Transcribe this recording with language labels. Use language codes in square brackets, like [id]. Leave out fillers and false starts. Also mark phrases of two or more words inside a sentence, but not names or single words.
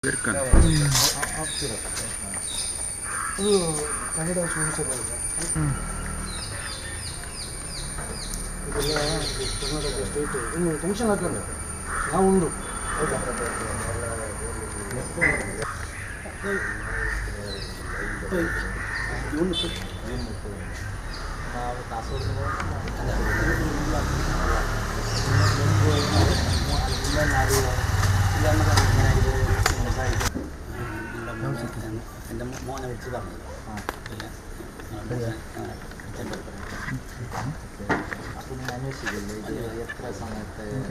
[kn] ಕನ್ನಡ ಇದೆಲ್ಲ ಕರ್ನಾಟಕ ಸ್ಟೇಟ್ ಇನ್ನು ಟೆನ್ಷನ್ ಹಾಕಲ್ಲ ನಾವು ಉಂಡು ಆಯಿತಾ [ml] ನಾವು ಕಾಸರಗೋಡು എൻ്റെ മോനെ വിളിച്ച് പറഞ്ഞു അപ്പോൾ നിങ്ങൾ അന്വേഷിക്കില്ലേ ഇത് എത്ര സമയത്ത്